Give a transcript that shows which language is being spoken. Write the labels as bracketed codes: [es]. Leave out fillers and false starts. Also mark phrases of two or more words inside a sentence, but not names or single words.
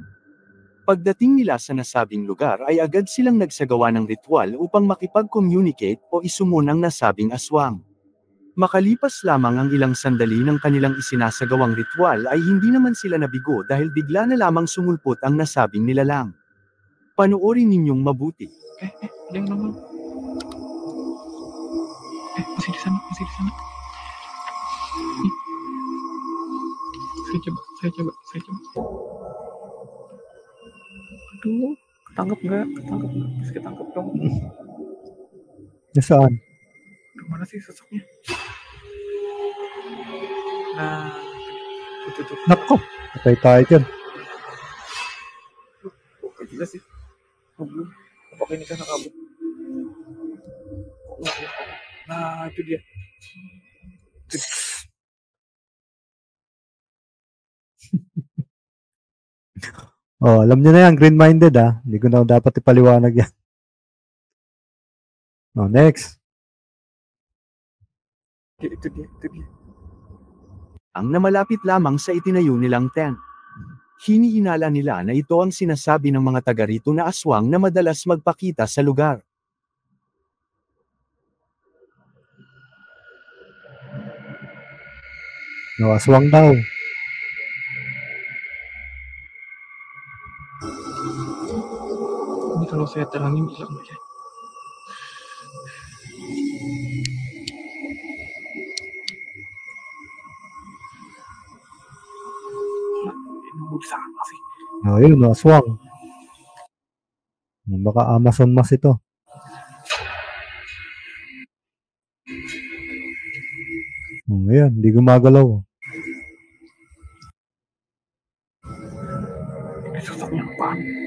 [tl] Pagdating nila sa nasabing lugar ay agad silang nagsagawa ng ritual upang makipag-communicate o isumon ang nasabing aswang. Makalipas lamang ang ilang sandali ng kanilang isinasagawang ritual ay hindi naman sila nabigo dahil bigla na lamang sumulpot ang nasabing nilalang. Panoorin ninyong mabuti. [id] Yang naman. Masih di sana. Saya coba. Aduh, ketangkep nggak? Bisa ketangkep dong. [tl] Ya, saan? [id] Mana sih sosoknya? Nah, itu. [tl] Nako, patay tayo dyan. [id] Kok gila sih? Belum. Apakah ini kan kabut? Nah, itu dia. [tl] Oh, alam niyo na yan, green-minded ah. Hindi ko na dapat ipaliwanag yan. Oh, next. [id] Itu dia. [tl] Ang namalapit lamang sa itinayo nilang tent. Hinihinala nila na ito ang sinasabi ng mga taga rito na aswang na madalas magpakita sa lugar. No, aswang daw. [id] Ini kalau saya terangin hilang aja. Ini sama sih. [tl] Oh, yun, aswang. Baka Amazon mas ito. Ayan, hindi gumagalaw. [id] Sosoknya apaan?